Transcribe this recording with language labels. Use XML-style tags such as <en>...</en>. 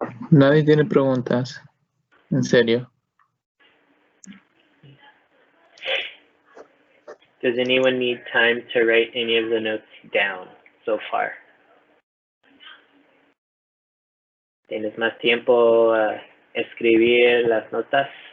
<es>Nadie tiene preguntas, en serio.</es> <en>Does anyone need time to write any of the notes down so far?</en> <es>¿Tienes más tiempo a escribir las notas?</es>